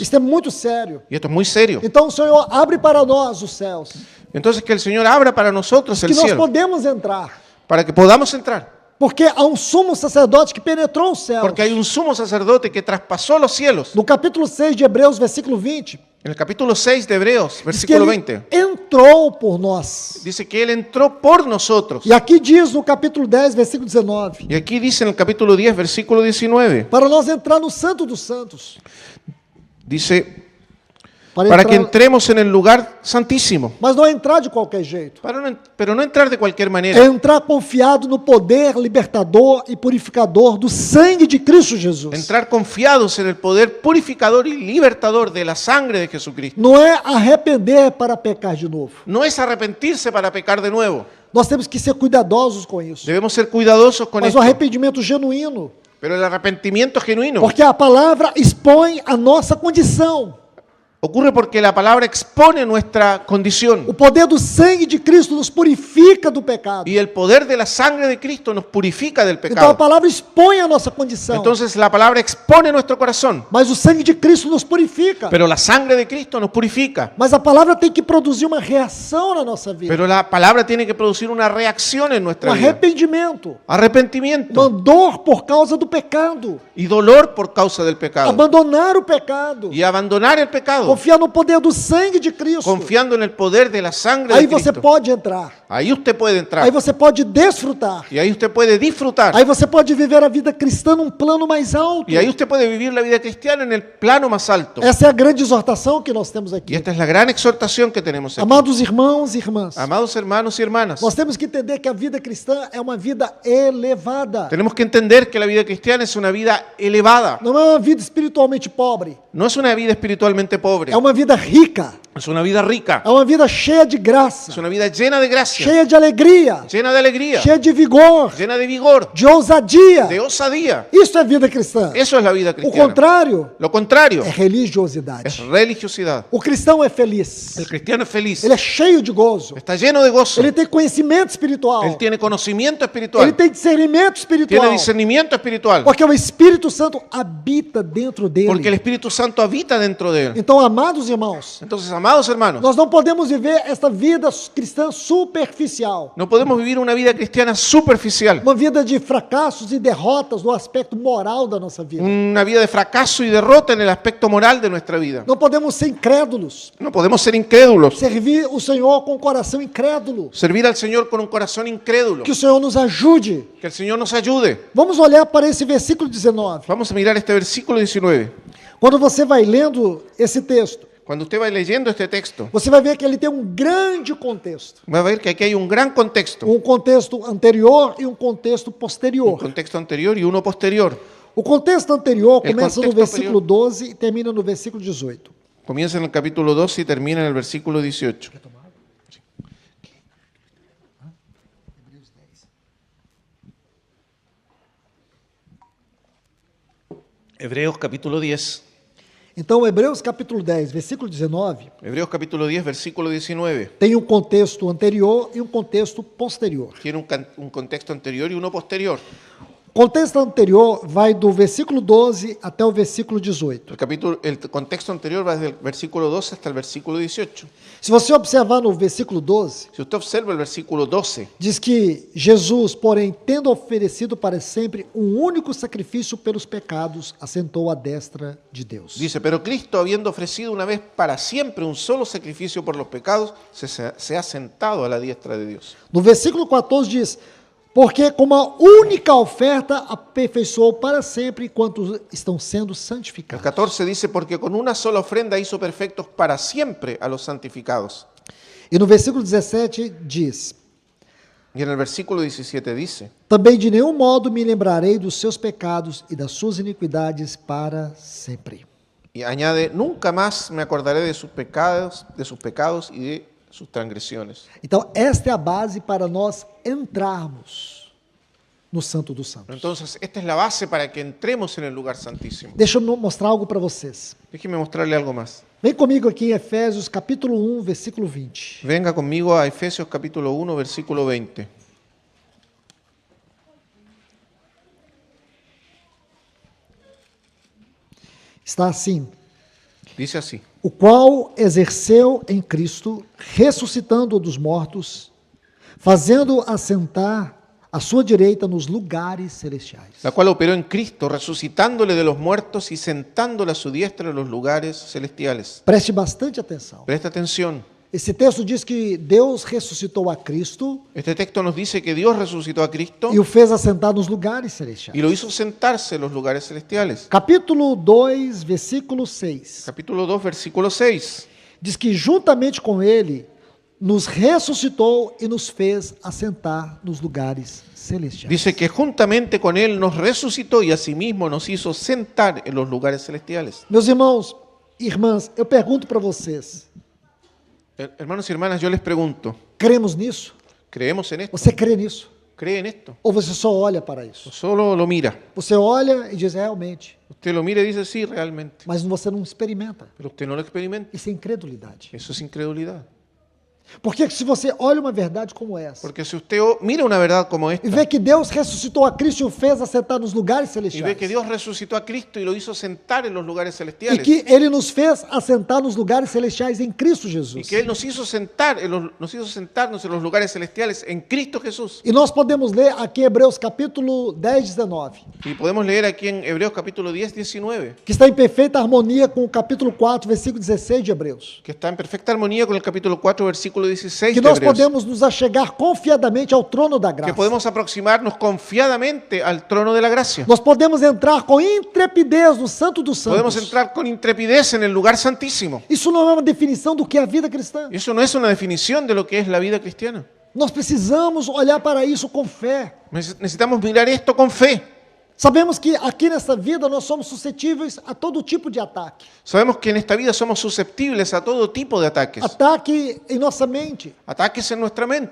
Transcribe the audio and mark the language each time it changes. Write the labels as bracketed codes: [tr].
[pt] Isso é muito sério. [es] Y esto es muy serio. [pt] Então o Senhor abre para nós os céus, [es] Entonces que el Señor abra para nosotros el [pt] que nós [es] cielo, [pt] podemos entrar. [es] para que podamos entrar. [pt] Porque há um sumo sacerdote que penetrou os céus. [es] Porque hay un sumo sacerdote que traspasó los cielos. [pt] No capítulo 6 de Hebreus, versículo 20, [es] En el capítulo 6 de Hebreos, [pt] diz que [es] versículo [pt] ele [es] 20, [pt] entrou por nós. [es] dice que Él entró por nosotros. [pt] E aqui diz no capítulo 10, versículo 19, [es] Y aquí dice en el capítulo 10, versículo 19, [pt] para nós entrar no Santo dos Santos. [es] dice, Para para que entrar, entremos en el lugar santísimo. [pt] mas não entrar de qualquer jeito. [es] Pero no entrar de cualquier [pt] É [es] manera. [pt] entrar confiado no poder libertador e purificador do sangue de Cristo Jesus. [es] Entrar confiados en el poder purificador y libertador de la sangre de Jesucristo. [pt] Não é arrepender para pecar de novo. [es] No es arrepentirse para pecar de nuevo. [pt] Nós temos que ser cuidadosos com isso. [es] Debemos ser cuidadosos con [pt] Mas [es] esto. [pt] o arrependimento genuíno. [es] Pero el arrepentimiento genuino [pt] Porque a palavra expõe a nossa condição. [es] ocurre porque la palabra expone nuestra condición. [pt] O poder do sangue de Cristo nos purifica do pecado. [es] Y el poder de la sangre de Cristo nos purifica del [pt] Então a [es] pecado. [pt] palavra expõe a nossa condição. [es] Entonces la palabra expone nuestro corazón. [pt] Mas o sangue de Cristo nos purifica. [es] Pero la sangre de Cristo nos purifica. [pt] Mas a palavra tem que produzir uma reação na nossa vida. [es] Pero la palabra tiene que producir una reacción en [pt] Um [es] nuestra vida. [pt] arrependimento. [es] Arrepentimiento [pt] Uma dor por causa do pecado. [es] y dolor por causa del pecado. [pt] Abandonar o pecado. [es] Y abandonar el pecado, [pt] Confiar no poder do sangue de Cristo. [es] confiando en el poder de la sangre [pt] Aí [es] de [pt] você [es] Cristo. [pt] pode entrar. [es] Ahí usted puede entrar. [pt] Aí você pode desfrutar. [es] Y ahí usted puede disfrutar. [pt] Aí você pode viver a vida cristã num plano mais alto. [es] Y ahí usted puede vivir la vida cristiana en el plano más alto. [pt] Essa é a grande exortação que nós temos [es] Y [pt] aqui. [es] esta es la gran exhortación que tenemos aquí. [pt] Amados irmãos e irmãs, [es] Amados hermanos y hermanas, [pt] nós temos que entender que a vida cristã é uma vida elevada. [es] tenemos que entender que la vida cristiana es una vida elevada. [pt] Não é uma vida espiritualmente pobre. [es] No es una vida espiritualmente pobre. [pt] É uma vida rica. [es] Es una vida rica. [pt] É uma vida cheia de graça. [es] Es una vida llena de gracia, [pt] Cheia de alegria. [es] llena de alegría, [pt] Cheia de vigor. [es] llena de vigor, [pt] De ousadia. [es] de osadía. [pt] Isso é vida cristã. [es] Eso es la vida [pt] O [es] cristiana. [pt] contrário [es] Lo contrario [pt] é religiosidade. [es] es religiosidad. [pt] O cristão é feliz. [es] El cristiano es feliz, [pt] Ele é cheio de gozo. [es] está lleno de gozo, [pt] Ele tem conhecimento espiritual. [es] él tiene conocimiento [pt] Ele [es] espiritual, [pt] tem discernimento espiritual. [es] tiene discernimiento espiritual, [pt] Porque o Espírito Santo habita dentro dele. [es] porque el Espíritu Santo habita dentro de él. [pt] Então, amados irmãos, [es] Entonces, amados hermanos, [pt] nós não podemos viver esta vida cristã superficial. [es] no podemos vivir una vida cristiana superficial, [pt] Uma vida de fracassos e derrotas no aspecto moral da nossa vida. [es] una vida de fracaso y derrota en el aspecto moral de nuestra vida. [pt] Não podemos ser incrédulos. [es] No podemos ser incrédulos, [pt] Servir o Senhor com o coração incrédulo. [es] servir al Señor con un corazón incrédulo. [pt] Que o Senhor nos ajude. [es] Que el Señor nos ayude. [pt] Vamos olhar para esse versículo 19. [es] Vamos a mirar este versículo 19. [pt] Quando você vai lendo esse texto, [es] Cuando usted va leyendo este texto, [pt] você vai ver que ele tem um grande contexto. [es] va a ver que aquí hay un gran contexto. [pt] Um contexto anterior e um contexto [es] Un [pt] posterior. [es] contexto anterior y uno posterior. [pt] O contexto anterior [es] El [pt] começa no [es] contexto [pt] versículo [es] anterior. [pt] 12 e termina no versículo 18. [es] Comienza en el capítulo 12 y termina en el versículo 18. Hebreos capítulo 10. [pt] Então, Hebreus capítulo 10, versículo 19, [es] Hebreos capítulo 10, versículo 19. [pt] tem um contexto anterior e um contexto posterior. [es] Tiene un contexto anterior y uno posterior. [pt] O contexto anterior vai do versículo 12 até o versículo 18. [es] El contexto anterior va desde el versículo 12 hasta el versículo 18. [pt] Se você observar no versículo 12, [es] Si usted observa el versículo 12, [pt] diz que Jesus, porém, tendo oferecido para sempre um único sacrifício pelos pecados, assentou à destra de Deus. [es] dice, pero Cristo, habiendo ofrecido una vez para siempre un solo sacrificio por los pecados, se ha sentado a la diestra de Dios. [pt] No versículo 14 diz, porque com uma única oferta aperfeiçoou para sempre quantos estão sendo [es] El [pt] santificados. [es] 14 dice, porque con una sola ofrenda hizo perfectos para siempre a los santificados. [pt] E no versículo 17 diz, [es] Y en el versículo 17 dice, [pt] também de nenhum modo me lembrarei dos seus pecados e das suas iniquidades para sempre. [es] y añade, nunca más me acordaré de sus pecados y de sus transgresiones. [pt] Então, esta é a base para nós entrarmos no Santo dos Santos. [es] Entonces, esta es la base para que entremos en el lugar santísimo. [pt] Deixa eu mostrar algo para vocês. [es] Déjeme mostrarle algo más. [pt] Vem comigo aqui em Efésios capítulo 1, versículo 20. [es] Venga conmigo a Efesios capítulo 1, versículo 20. [pt] Está assim, [es] Dice así, [pt] o qual exerceu em Cristo, ressuscitando-o dos mortos, fazendo-o assentar à sua direita nos lugares celestiais. [es] la cual operó en Cristo, resucitándole de los muertos y sentándole a su diestra en los lugares celestiales. [pt] Preste bastante atenção. [es] Presta atención. [pt] Esse texto diz que Deus ressuscitou a Cristo [es] Este texto nos dice que Dios resucitó a Cristo [pt] e o fez assentar nos lugares celestiais. [es] y lo hizo sentarse en los lugares celestiales. [pt] Capítulo 2, versículo 6. [es] Capítulo 2, versículo 6. [pt] Diz que juntamente com ele nos ressuscitou e nos fez assentar nos lugares celestiais. [es] Dice que juntamente con Él nos resucitó y asimismo nos hizo sentar en los lugares celestiales. [pt] Meus irmãos e irmãs, eu pergunto para vocês, [es] Hermanos y hermanas, yo les pregunto, [pt] cremos nisso? [es] ¿creemos en esto? [pt] Você crê nisso? [es] ¿Cree en esto? [pt] Ou você só olha para isso? [es] ¿O solo lo mira? [pt] Você olha e diz, realmente, [es] Usted lo mira y dice, sí, realmente. [pt] mas você não experimenta. [es] Pero usted no lo experimenta. [pt] Isso é incredulidade. [es] Eso es incredulidad. [pt] Porque se você olha uma verdade como essa, [es] Porque si usted mira una verdad como [pt] e [es] esta [pt] vê que Deus ressuscitou a Cristo e o fez assentar nos lugares [es] y [pt] celestiais, [es] ve que Dios resucitó a Cristo y lo hizo sentar en los lugares [pt] e [es] celestiales [pt] que Ele nos fez assentar nos lugares celestiais em Cristo [es] y [pt] Jesus, [es] que Él nos hizo nos hizo sentarnos en los lugares celestiales en Cristo Jesús. [pt] e nós podemos ler aqui Hebreus capítulo 10, 19, [es] Y podemos leer aquí en Hebreos capítulo 10, 19, [pt] que está em perfeita harmonia com o capítulo 4, versículo 16 de Hebreus, [es] que está en perfecta armonía con el capítulo 4, versículo 16 [pt] que [es] de [pt] nós [es] Hebreos. [pt] podemos nos achegar confiadamente ao trono da [es] Que [pt] graça. [es] podemos aproximarnos confiadamente al trono de la gracia. [pt] Nós podemos entrar com intrepidez no Santo dos [es] Podemos [pt] Santos. [es] entrar con intrepidez en el lugar santísimo. [pt] Isso não é uma definição do que é a vida cristã. [es] Eso no es una definición de lo que es la vida cristiana. [pt] Nós precisamos olhar para isso com fé. [es] Necesitamos mirar esto con fe. [pt] Sabemos que aqui nessa vida nós somos suscetíveis a todo tipo de ataque. [es] Sabemos que en esta vida somos susceptibles a todo tipo de ataques. [pt] Ataque em nossa mente, [es] Ataques en nuestra mente,